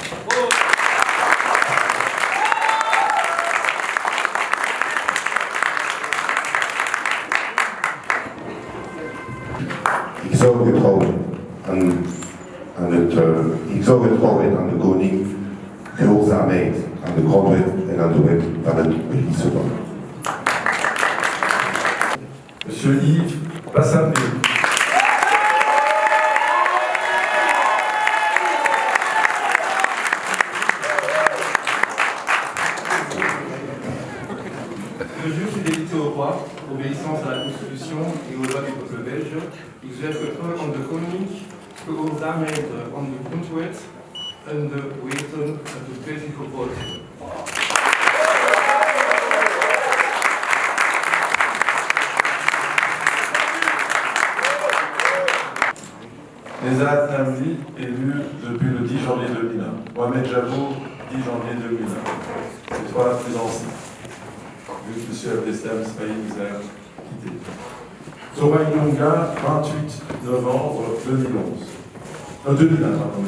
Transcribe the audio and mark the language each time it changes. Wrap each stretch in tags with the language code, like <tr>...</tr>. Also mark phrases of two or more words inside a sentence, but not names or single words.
<nl>Ik zou getrouwen aan de koning, gehoorzaamheid aan de grondwet en aan de wet van het Belgische volk.</nl> <fr>Monsieur Yves Bassambi. Je jure fidélité au roi, obéissance à la Constitution et aux lois du peuple belge.</fr> <nl>Ik zweer vertrouwen aan de koning, gehoorzaamheid aan de grondwet en de wetten van het Belgische volk.</nl> <fr>Nezat Namli, élu depuis le 10 janvier 2001. Mohamed Jabou, 10 janvier 2001. Les trois plus anciens. Vu que M. Abdeslam Ismail nous a quittés. Zoraï Nunga, 28 novembre 2011. 2001, pardon.</fr>